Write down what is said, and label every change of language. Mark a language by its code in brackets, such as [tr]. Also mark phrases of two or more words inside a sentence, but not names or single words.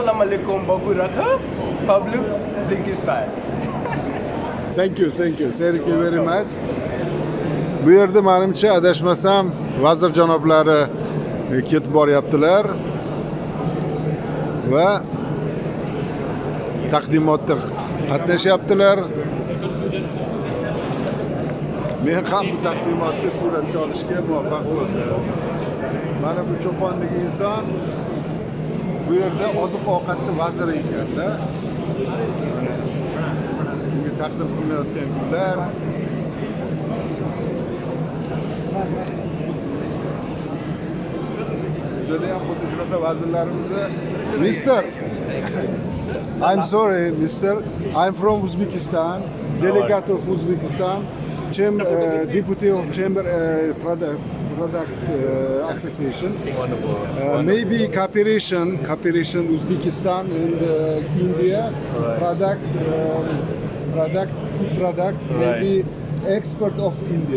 [ar] Assalamualaikum Babu Raka, Public Blinkistan. [en] Thank you very much. [uz] Bu yerda menimcha adashmasam vazir janoblari ketib boryaptilar va taqdimotda qatnashyaptilar. Men ham bu taqdimotni suratga olishga muvaffaq bo'ldim. Mana bu cho'pondagi inson bu yerda oziq-ovqatni vaziri ekanlar. Unga taqdim qilinayotgan gullar bizda ham xuddi shunaqa vazirlarimizni [en] Mister I'm sorry Mister I'm from Uzbekistan, delegate of Uzbekistan, deputy of Chamber Product Association. Maybe cooperation Uzbekistan and India product, food product, maybe export of India.